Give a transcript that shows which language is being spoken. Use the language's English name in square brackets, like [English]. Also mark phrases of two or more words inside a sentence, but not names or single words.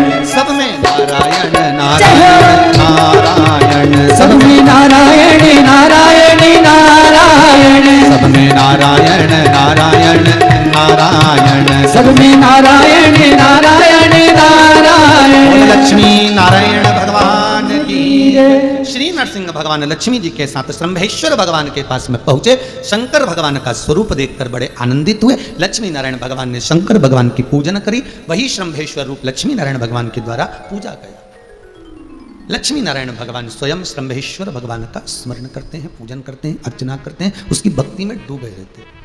[Hindi] सब में नारायण नारायण नारायण सब में नारायण नारायण नारायण सब में नारायण नारायण नारायण सब में नारायण नारायण नारायण लक्ष्मी नारायण भगवान की श्री नरसिंह भगवान लक्ष्मी जी के साथ शंभेश्वर भगवान के पास में पहुंचे। शंकर भगवान का स्वरूप देखकर बड़े आनंदित हुए। लक्ष्मी नारायण भगवान ने शंकर भगवान की पूजन करी। वही शंभेश्वर रूप लक्ष्मी नारायण भगवान के द्वारा पूजा गया। लक्ष्मी नारायण भगवान स्वयं शंभेश्वर भगवान का स्मरण करते हैं, पूजन करते हैं, अर्चना करते हैं, उसकी भक्ति में डूबे रहते हैं।